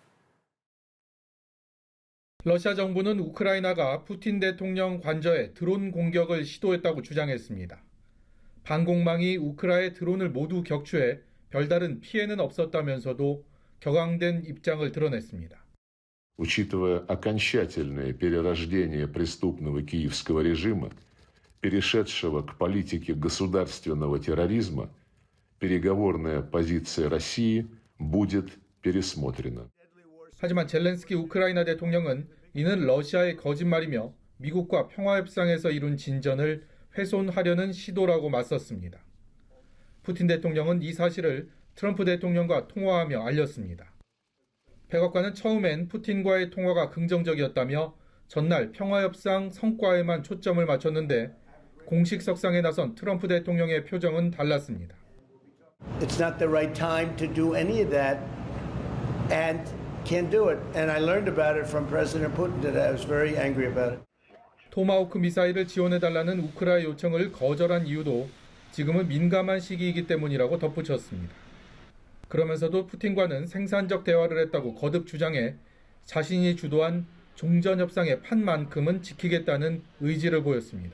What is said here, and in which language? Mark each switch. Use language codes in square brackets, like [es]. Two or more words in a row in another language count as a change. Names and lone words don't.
[ko] 러시아 정부는 우크라이나가 푸틴 대통령 관저에 드론 공격을 시도했다고 주장했습니다. 방공망이 우크라의 드론을 모두 격추해 별다른 피해는 없었다면서도 격앙된 입장을 드러냈습니다. [ru] Учитывая окончательное перерождение преступного киевского режима, перешедшего к политике государственного терроризма, переговорная позиция России будет пересмотрена. [ko] 하지만 젤렌스키 우크라이나 대통령은 이는 러시아의 거짓말이며 미국과 평화협상에서 이룬 진전을 훼손하려는 시도라고 맞섰습니다. 푸틴 대통령은 이 사실을 트럼프 대통령과 통화하며 알렸습니다. 백악관은 처음엔 푸틴과의 통화가 긍정적이었다며 전날 평화협상 성과에만 초점을 맞췄는데 공식 석상에 나선 트럼프 대통령의 표정은 달랐습니다. [en] It's not the right time to do any of that and can't do it. And I learned about it from President Putin today. I was very angry about it. [ko] 토마호크 미사일을 지원해달라는 우크라이나 요청을 거절한 이유도 지금은 민감한 시기이기 때문이라고 덧붙였습니다. 그러면서도 푸틴과는 생산적 대화를 했다고 거듭 주장해 자신이 주도한 종전협상의 판만큼은 지키겠다는 의지를 보였습니다.